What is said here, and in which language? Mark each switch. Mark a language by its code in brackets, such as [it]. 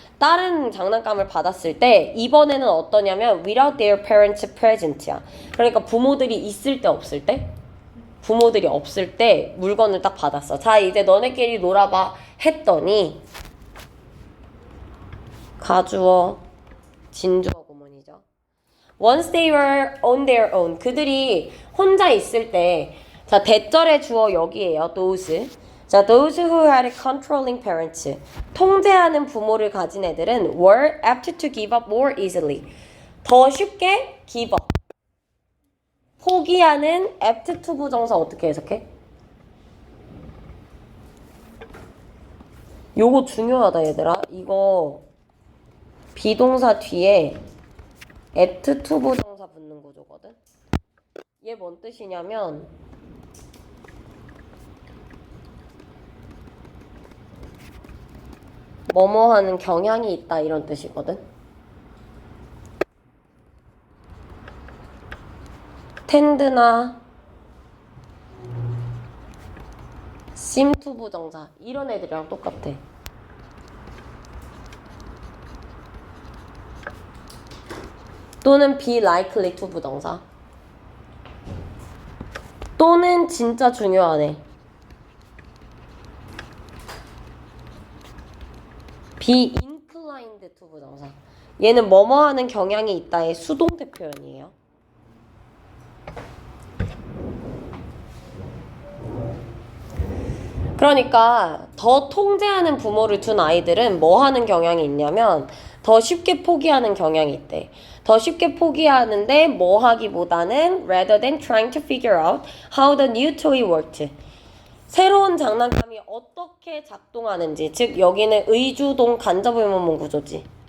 [ko] 다른 장난감을 받았을 때 이번에는 어떠냐면 [en] without their parents present [ko] 야. 그러니까 부모들이 있을 때 없을 때? 부모들이 없을 때 물건을 딱 받았어. 자, 이제 너네끼리 놀아봐 했더니 가주어, 진주어 구문이죠. [en] Once they were on their own. [ko] 그들이 혼자 있을 때 자, 대절의 주어 여기에요. [en] those. 자, those who had controlling parents. [ko] 통제하는 부모를 가진 애들은 [en] were apt to give up more easily. [ko] 더 쉽게 give up. 포기하는 apt to 부정사 어떻게 해석해? 요거 중요하다 얘들아. 이거 비동사 뒤에 apt to 부정사 붙는 구조거든. 얘 뭔 뜻이냐면 뭐뭐 하는 경향이 있다 이런 뜻이거든. 텐드나 seem to 부정사 이런 애들이랑 똑같아. 또는 be likely to 부정사. 또는 진짜 중요하네. be inclined to 부정사. 얘는 뭐뭐 하는 경향이 있다의 수동태 표현이에요. 그러니까 더 통제하는 부모를 둔 아이들은 뭐 하는 경향이 있냐면 더 쉽게 포기하는 경향이 있대. 더 쉽게 포기하는데 뭐 하기보다는 [en] rather than trying to figure out how the new toy worked. [ko] 새로운 장난감이 어떻게 작동하는지, 즉 여기는 의주동 간접의문문 구조지.